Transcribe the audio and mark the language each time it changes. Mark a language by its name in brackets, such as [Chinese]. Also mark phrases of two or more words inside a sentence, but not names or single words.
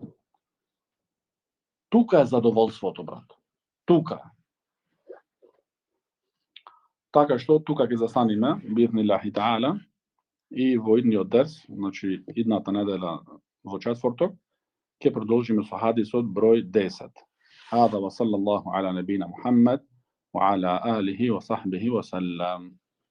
[Macedonian] Тука е задоволството, брат. Тука. Така што тука ќе застаниме, [Arabic] بإذن الله تعالى, [Macedonian] и во идниот дерс, значи идната недела во четврток, ќе продолжиме со хадисот број 10. [Arabic] هذا وصلى الله على نبينا محمد وعلى آله وصحبه وسلم.